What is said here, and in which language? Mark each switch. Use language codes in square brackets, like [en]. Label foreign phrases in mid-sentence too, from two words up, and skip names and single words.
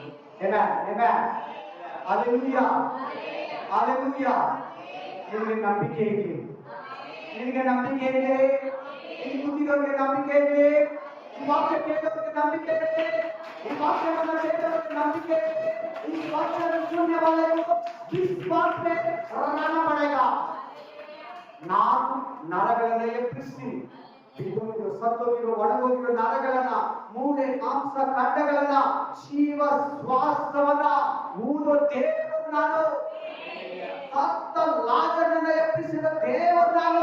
[kn] ಹಾಲೆಲೂಯಾ ಹಾಲೆಲೂಯಾ. ನಿನಗೆ ನಂಬಿಕೆ ಇದೆ, ನಿನಗೆ ನಂಬಿಕೆ ಇದೆ, ಇಲ್ಲಿ ಕೂತಿರೋರಿಗೆ ನಂಬಿಕೆ ಇದೆ, ಈ ವಾಕ್ಯ ಕೇಳೋರಿಗೆ ನಂಬಿಕೆ ಇದೆ, ಈ ವಾಕ್ಯವನ್ನು ಕೇಳೋರಿಗೆ ನಂಬಿಕೆ ಇದೆ. ಈ ವಾಕ್ಯವನ್ನು [hi] सुनने वाले को किस बात पे रहना पड़ेगा? [kn] ನಾನು ನರಗಳನ್ನ ಎಬ್ಬಿಸ್ತೀನಿ. ಬಿದ್ದೋಗಿರೋ ಸತ್ತೋಗಿರೋ ಒಣಗೋಗಿರೋ ನರಗಳನ್ನ, ಮೂಳೆ ಮಾಂಸ ಖಂಡಗಳನ್ನ, ಜೀವ ಶ್ವಾಸವನ್ನ ಊದೋ ದೇವರು ನಾನು. ಸತ್ತ ಲಾಜರನ್ನ ಎಬ್ಬಿಸಿದ ದೇವರು ನಾನು.